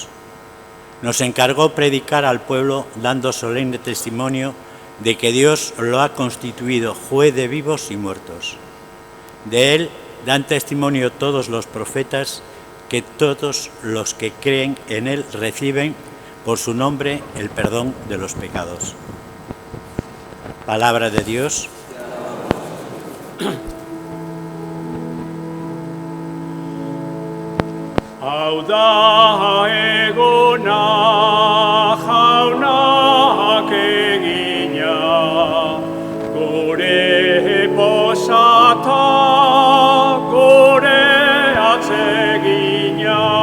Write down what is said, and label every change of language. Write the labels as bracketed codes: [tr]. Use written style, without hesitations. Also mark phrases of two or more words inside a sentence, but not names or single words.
[es] Nos encargó predicar al pueblo dando solemne testimonio de que Dios lo ha constituido juez de vivos y muertos. De él dan testimonio todos los profetas, que todos los que creen en él reciben por su nombre el perdón de los pecados. Palabra de Dios. [eu] Hau da eguna jaunak egina, gure posata, gure atsegina.